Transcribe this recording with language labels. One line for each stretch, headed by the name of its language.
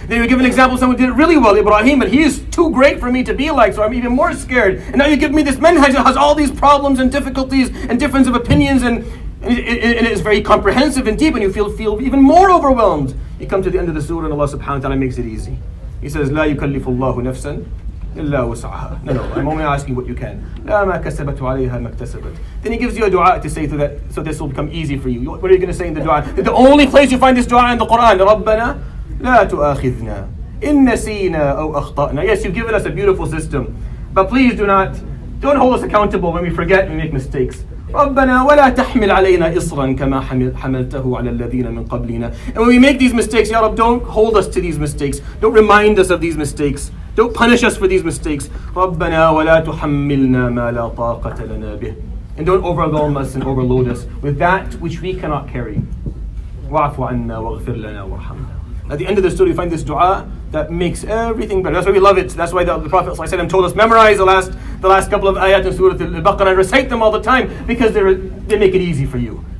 English: Then you were given examples of someone who did really well, Ibrahim, but he is too great for me to be like, so I'm even more scared. And now you give me this manhaj that has all these problems and difficulties and difference of opinions, and it is very comprehensive and deep, and you feel even more overwhelmed. You come to the end of the surah, and Allah subhanahu wa ta'ala makes it easy. He says,
Arabic: لا يكلف الله نفسا إلا وسعها.
English: No, I'm only asking what you can.
Arabic: لا ما كسبت وعليها ما اكتسبت.
English: Then he gives you a dua to say so that this will become easy for you. What are you going to say in the dua? The only place you find this dua in the Quran,
Arabic: ربنا لا تؤاخذنا إن نسينا أو أخطأنا.
English: Yes, you've given us a beautiful system, but please don't hold us accountable when we forget and we make mistakes.
Arabic: ربنا ولا تحمل علينا إصرا كما حملته على الذين من قبلنا.
English: And when we make these mistakes, Ya Rab, don't hold us to these mistakes. Don't remind us of these mistakes. Don't punish us for these mistakes.
Arabic: ربنا ولا تحملنا ما لا طاقة لنا به.
English: And don't overwhelm us and overload us with that which we cannot carry.
Arabic: واعف عنا واغفر لنا وارحمنا.
English: At the end of the story, you find this dua that makes everything better. That's why we love it. That's why the Prophet ﷺ told us, memorize the last couple of ayat in Surat Albaqara and recite them all the time, because they make it easy for you.